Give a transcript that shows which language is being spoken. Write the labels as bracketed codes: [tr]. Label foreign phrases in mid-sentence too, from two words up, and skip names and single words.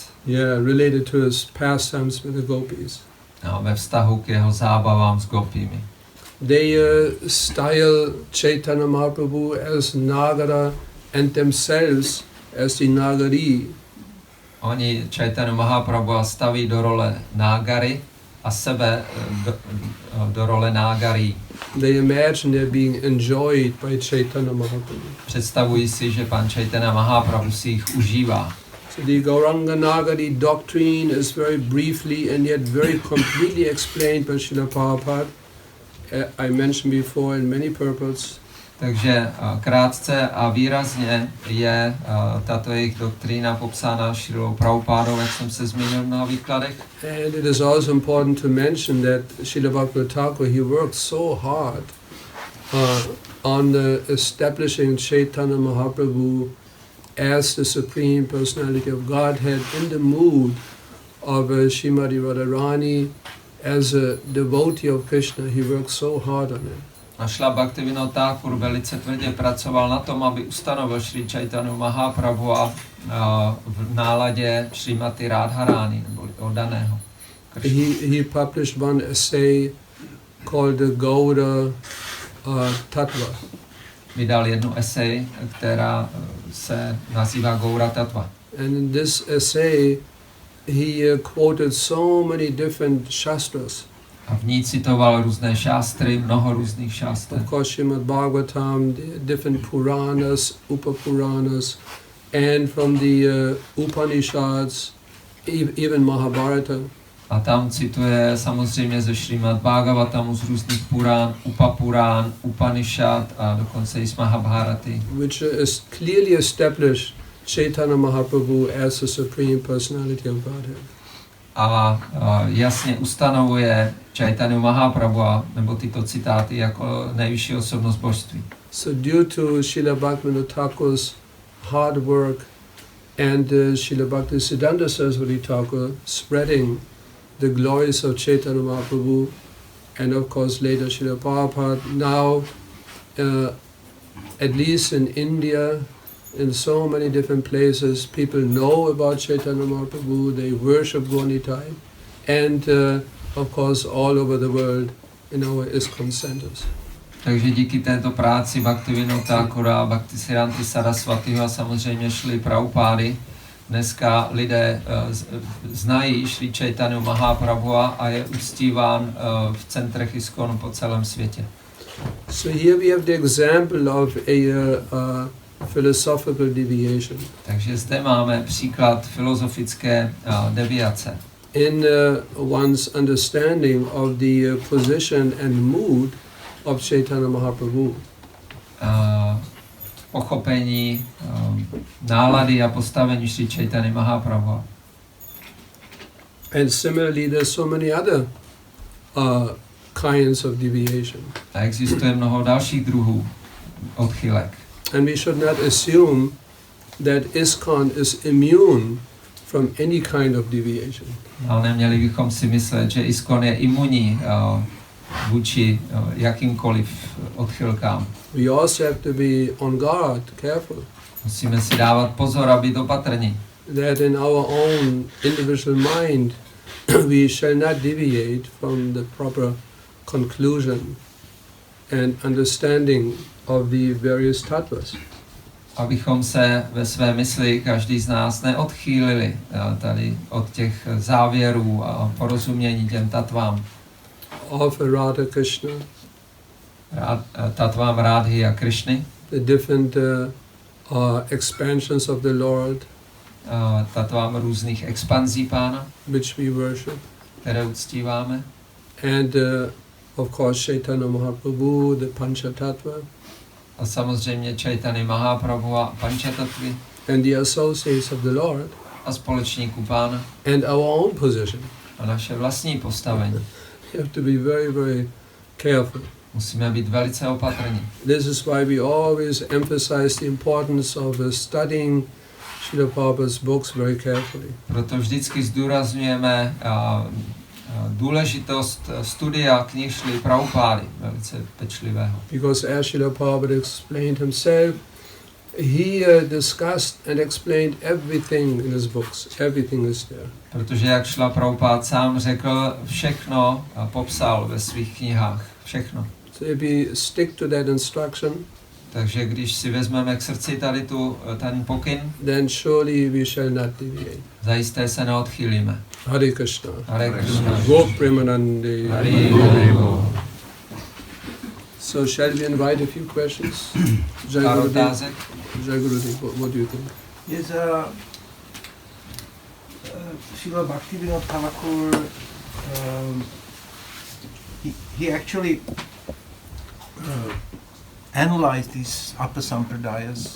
[en] Yeah, related to his pastimes with the gopis. [cs] Ve vztahu k jeho zábavám s gopími. [en] They style Chaitanya Mahaprabhu as Nagara and themselves as the Nagari. [cs] Oni Chaitanya Mahaprabhu staví do role Nágary a sebe do role Nágarí. [en] They imagine they're being enjoyed by Chaitanya Mahaprabhu. [cs] Představují si, že pan Chaitanya Mahaprabhu si jich užívá. [en] So the Gauranga Nagari doctrine is very briefly and yet very completely explained by Srila Prabhupada. I mentioned before in many purports. [cs] Takže krátce a výrazně je tato jejich doktrína popsána Šrilou Prabhupádou, jak jsem se zmínil v mnoha výkladech. [en] And it is also important to mention that Srila Bhaktivinoda Thakur, he worked so hard on establishing Chaitanya Mahaprabhu as the Supreme Personality of Godhead in the mood of Srimati Radharani. As a devotee of Krishna, he worked so hard on it. [cs] A Šrila Bhaktivinoda Thakur velice tvrdě pracoval na tom, aby ustanovil Šri Chaitanya Mahaprabhu v náladě Srimati Radharani, neboli oddaného Krishna. [en] He published one essay called the Gauda Tattva. [cs] Vydal jednu esej, která se nazývá Gaura Tattva. [en] And in this essay, he quoted so many different shastras. [cs] A v ní citoval různé šástry, mnoho různých šástr. [en] Of course, Srimad Bhagavatam, the different Puranas, Upapuranas, and from the Upanishads, even Mahabharata. [cs] A tam cituje samozřejmě ze Šrimad Bhagavatamu z různých Purán, Upapurán, Upanishad a dokonce i z Mahabharaty. [en] Which is clearly established Chaitanya Mahaprabhu as the Supreme Personality of Godhead. [cs] A jasně ustanovuje Chaitanya Mahaprabhu, nebo tyto citáty, jako nejvyšší osobnost božství. [en] So due to Srila Bhaktivinoda Thakur's hard work and Srila Bhaktisiddhanta Saraswati Thakur spreading the glories of Chaitanya Mahaprabhu, and of course later Srila Prabhupada, now at least in India, in so many different places, people know about Chaitanya Mahaprabhu, they worship Gaunitai, and of course all over the world in our ISKCON centers. [cs] Takže díky této práci Bhaktivinoda Thakura, Bhaktisiddhanty Saraswatiho a samozřejmě Šrily Prabhupády dneska lidé znají Šri Chaitanya Mahaprabhu a je uctíván v centrech ISKCON po celém světě. [en] So here we have the example of a philosophical deviation. [cs] Takže zde máme příklad filozofické deviace. [en] In one's understanding of the position and mood of Chaitanya Mahaprabhu. [cs] Pochopení nálady a postavení Šri Chaitanya Mahaprabhu. [en] And similarly, there's so many other kinds of deviation. [cs] A existuje mnoho dalších druhů odchylek. [en] And we should not assume that ISKCON is immune from any kind of deviation. [cs] Ale neměli bychom si myslet, že ISKCON je imunní vůči jakýmkoliv odchylkám. [en] We also have to be on guard, careful. [cs] Musíme si dávat pozor a být opatrní. [en] That in our own individual mind we shall not deviate from the proper conclusion and understanding of the various tattvas. [cs] Abychom se ve své mysli, každý z nás, neodchýlili tady od těch závěrů a porozumění těm tatvám. [en] Of Radha Krishna, [cs] tatvám Rádhy a Krishny, [en] the different expansions of the Lord, [cs] tatvám různých expanzí Pána, [en] which we worship, [cs] které uctíváme, [en] and of course Chaitanya Mahaprabhu, the Panchatattva, [cs] a samozřejmě Chaitanya Mahaprabhu a Panchatattvi, [en] and the associates of the Lord, [cs] a společníků Pána, [en] and our own position. [cs] a naše vlastní postavení. [en] We have to be very, very careful. [cs] Musíme být velice opatrní. [en] This is why we always emphasize the importance of studying Srila Prabhupada's books very carefully. [cs] Proto vždycky zdůrazňujeme důležitost studia knih Šrily Prabhupády, velice pečlivého. [en] Because as Srila Prabhupada explained himself, he discussed and explained everything in his books. Everything is there. [cs] Protože jak Šrila Prabhupád sám řekl, všechno popsal ve svých knihách. Všechno. [en] So if we stick to that instruction, [cs] takže když si vezmeme k srdci tady ten pokyn, [en] then surely we shall not deviate. [cs] zajisté se neodchýlíme. [en] Hare Krishna. [cs] Hare Krishna. Go Premanande. Hare Krishna. [en] So shall we invite a few questions? Jay Gurudev, what do you think? Yes, Srila Bhaktivinoda Thakur, he actually analyzed these Apasampradayas.